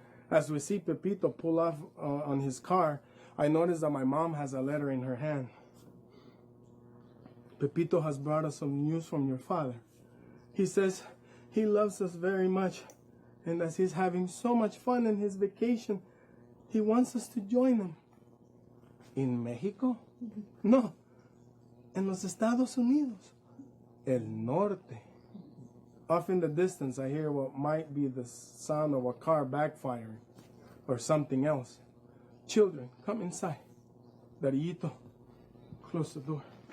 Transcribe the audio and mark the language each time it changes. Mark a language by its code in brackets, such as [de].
[en] As we see Pepito pull off on his car, I notice that my mom has a letter in her hand. Pepito has brought us some news from your father. He says he loves us very much, and as he's having so much fun in his vacation, he wants us to join him. [es] ¿En México? No, en los Estados Unidos. El Norte. [en] Off in the distance, I hear what might be the sound of a car backfiring or something else. Children, come inside. Darillito, close the door.